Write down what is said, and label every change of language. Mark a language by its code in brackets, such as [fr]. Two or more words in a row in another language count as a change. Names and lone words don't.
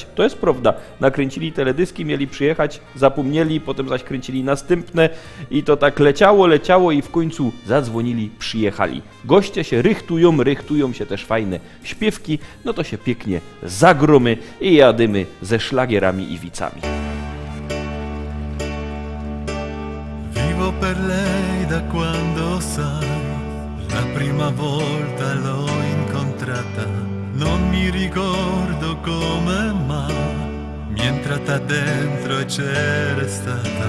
[pl] To jest prawda, nakręcili teledyski, mieli przyjechać, zapomnieli, potem zaś kręcili następne i to tak leciało i w końcu zadzwonili, przyjechali. Goście się rychtują się też fajne śpiewki, no to się pięknie zagromy i jadymy ze Szlagierami Iwicami. [it] Vivo per lei da quando sai, la prima volta l'ho incontrata, non mi ricordo come ma mi è entrata dentro e c'era stata.